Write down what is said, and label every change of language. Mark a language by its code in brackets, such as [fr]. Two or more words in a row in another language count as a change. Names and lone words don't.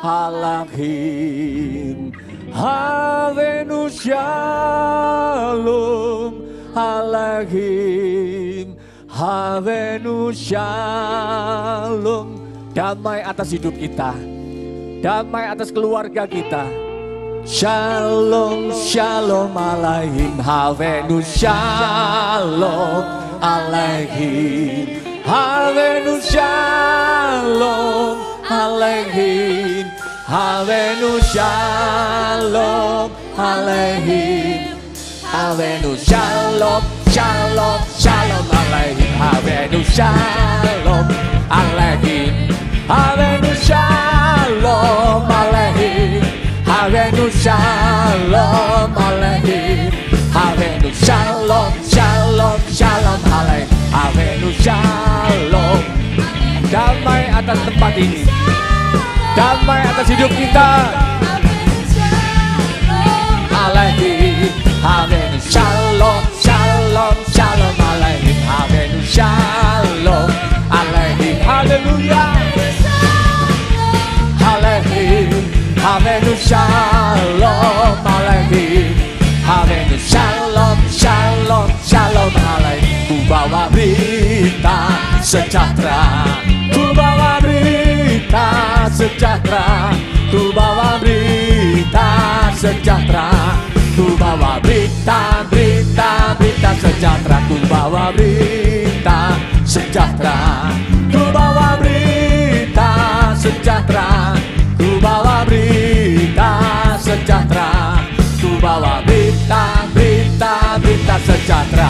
[he] אלוהים, הבאנו שלום, אלוהים, הבאנו שלום. [id] Damai atas hidup kita, damai atas keluarga kita. [he] שלום, שלום אלוהים, הבאנו שלום, אלוהים, הבאנו שלום, אלוהים, הבאנו שלום, אלוהים, הבאנו שלום, שלום, שלום אלוהים, הבאנו שלום, אלוהים, הבאנו שלום, אלוהים, הבאנו שלום, אלוהים, הבאנו שלום, שלום, שלום אלוהים, הבאנו שלום. [id] Damai atas tempat ini, damai atas hidup kita. [he] אלוהים, הבאנו שלום, שלום, שלום אלוהים, הבאנו שלום, אלוהים, הללויה. אלוהים, הבאנו שלום, אלוהים, הבאנו שלום, שלום, שלום אלוהים. [id] Ku bawa berita sejahtera, ku bawa berita sejahtera, ku bawa berita sejahtera, ku bawa berita, berita, berita sejahtera, ku bawa berita sejahtera, ku bawa berita sejahtera, ku bawa berita sejahtera, ku bawa berita, berita, berita sejahtera.